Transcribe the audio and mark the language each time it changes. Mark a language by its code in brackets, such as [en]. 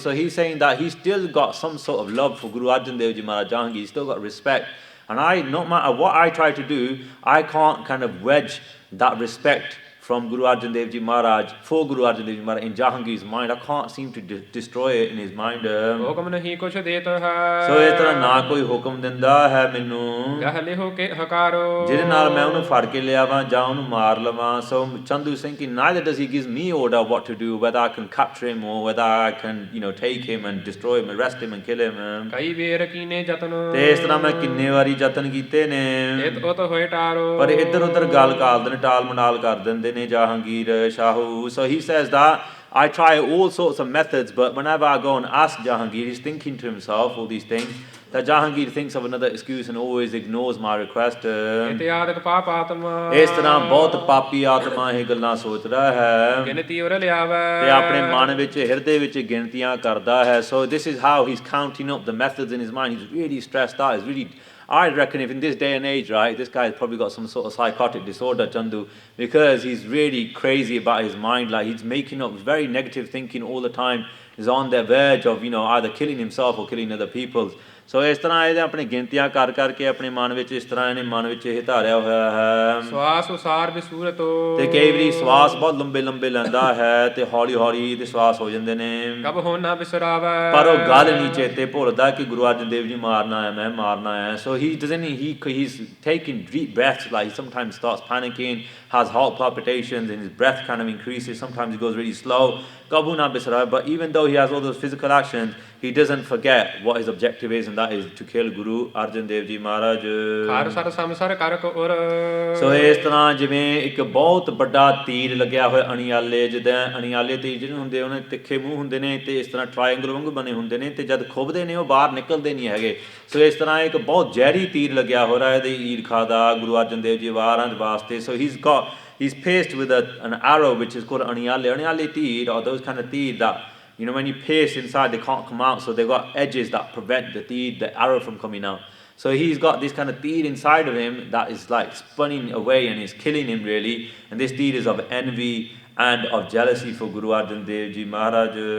[en] So he's saying that he's still got some sort of love for Guru Arjan Dev Ji Maharaj Jahangir. He's still got respect, and no matter what I try to do, I can't kind of wedge that respect from Guru Arjan Dev Ji Maharaj, for Guru Arjan Dev Ji Maharaj in Jahangir's mind. I can't seem to destroy it in his mind. [pa] ਹੁਕਮ ਨਹੀਂ ਕੁਛ ਦੇਤ ਹੈ So ਇਸ ਤਰ੍ਹਾਂ ਨਾ ਕੋਈ ਹੁਕਮ ਦਿੰਦਾ ਹੈ ਮੈਨੂੰ ਗਹਿ ਲਿਹੋ ਕੇ ਹਕਾਰੋ ਜਿਹਦੇ ਨਾਲ ਮੈਂ ਉਹਨੂੰ ਫੜ ਕੇ ਲਿਆਵਾਂ ਜਾਂ ਉਹਨੂੰ ਮਾਰ ਲਵਾਂ। [en] So Chandu thinking neither does he give me order what to do, whether I can capture him or whether I can take him and destroy him, arrest him and kill him. [pa] ਕਈ ਵੇਰ ਕੀਨੇ ਯਤਨ ਤੇ ਇਸ ਤਰ੍ਹਾਂ ਮੈਂ ਕਿੰਨੇ ਵਾਰੀ ਯਤਨ ਕੀਤੇ ਨੇ ਇਤ ਉਤ ਹੋਏ ਟਾਰੋ ਪਰ ਇੱਧਰ ਉੱਧਰ ਗੱਲ ਕਰਦੇ ਨੇ, ਟਾਲ ਮਟਾਲ ਕਰ ਦਿੰਦੇ ਨੇ Jahangir Shahu. [en] So he says that I try all sorts of methods, but whenever I go and ask Jahangir, he's thinking to himself all these things, that Jahangir thinks of another excuse and always ignores my request. [pa] ਇਤਿਆਦਿਕ ਪਾਪ ਆਤਮਾ ਇਸ ਤਰ੍ਹਾਂ ਬਹੁਤ ਪਾਪੀ ਆਤਮਾ ਇਹ ਗੱਲਾਂ ਸੋਚਦਾ ਹੈ ਗਿਣਤੀ ਉਰ ਲਿਆਵੇ ਤੇ ਆਪਣੇ ਮਨ ਵਿੱਚ ਹਿਰਦੇ ਵਿੱਚ ਗਿਣਤੀਆਂ ਕਰਦਾ ਹੈ। [en] So this is how he's counting up the methods in his mind. He's really stressed out. He's really, I reckon if in this day and age, right, this guy's probably got some sort of psychotic disorder, Chandu, because he's really crazy about his mind. Like he's making up very negative thinking all the time. He's on the verge of, either killing himself or killing other people. [pa] So ਇਸ ਤਰ੍ਹਾਂ ਇਹਦੇ ਆਪਣੇ ਗਿਣਤੀਆਂ ਕਰ ਕਰਕੇ ਆਪਣੇ ਮਨ ਵਿੱਚ ਇਸ ਤਰ੍ਹਾਂ ਇਹਨੇ ਮਨ ਵਿੱਚ ਇਹ ਧਾਰਿਆ ਹੋਇਆ ਹੈ। ਸਵਾਸ ਉਸਾਰ ਬਿਸੂਰਤੋ ਤੇ ਕਈ ਵਾਰੀ ਸਵਾਸ ਬਹੁਤ ਲੰਬੇ ਲੰਬੇ ਲੈਂਦਾ ਹੈ ਤੇ ਹੌਲੀ ਹੌਲੀ ਤੇ ਸਵਾਸ ਹੋ ਜਾਂਦੇ ਨੇ। ਕਬ ਹੋ ਨਾ ਬਿਸਰਾਵੇ ਪਰ ਉਹ ਗੱਲ ਨਹੀਂ ਚੇਤੇ ਭੁੱਲਦਾ ਕਿ ਗੁਰੂ ਅਰਜਨ ਦੇਵ ਜੀ ਮਾਰਨਾ ਹੈ, ਮੈਂ ਮਾਰਨਾ ਹੈ। [en] So he doesn't, he's taking deep breaths, like he sometimes starts panicking, has heart palpitations and his breath kind of increases. Sometimes he goes really slow. [pa] Kabhu na bisrawe. [en] But even though he has all those physical actions, he doesn't forget what his objective is, and that is to kill Guru Arjan Dev Ji Maharaj. [pa] Har sir ਸੰਸਰ ਕਰਕ ਉਰ ਸੋ ਇਸ ਤਰ੍ਹਾਂ ਜਿਵੇਂ ਇੱਕ ਬਹੁਤ ਵੱਡਾ ਤੀਰ ਲੱਗਿਆ ਹੋਇਆ ਅਣਿਆਲੇ, ਜਿੱਦਾਂ ਅਣਿਆਲੇ ਤੀਰ ਜਿਹੜੇ ਹੁੰਦੇ ਉਹਨੇ ਤਿੱਖੇ ਮੂੰਹ ਹੁੰਦੇ ਨੇ ਤੇ ਇਸ ਤਰ੍ਹਾਂ ਟ੍ਰਾਇੰਗਲ ਵਾਂਗੂ ਬਣੇ ਹੁੰਦੇ ਨੇ ਤੇ ਜਦ ਖੁੱਬਦੇ ਨੇ ਉਹ ਬਾਹਰ ਨਿਕਲਦੇ ਨਹੀਂ ਹੈਗੇ। ਸੋ ਇਸ ਤਰ੍ਹਾਂ ਇੱਕ ਬਹੁਤ ਜ਼ਹਿਰੀ ਤੀਰ ਲੱਗਿਆ ਹੋ ਰਿਹਾ ਇਹਦੀ ਈਰਖਾ ਦਾ ਗੁਰੂ ਅਰਜਨ ਦੇਵ ਜੀ ਵਾਰਾਂ ਦੇ ਵਾਸਤੇ। [en] So he's pierced with an arrow which is called aniyale teer, or those kind of teer that when you pierce inside they can't come out, so they've got edges that prevent the arrow from coming out. So he's got this kind of teer inside of him that is like spinning away and is killing him really, and this teer is of envy and of jealousy for Guru Arjan Dev Ji Maharaj.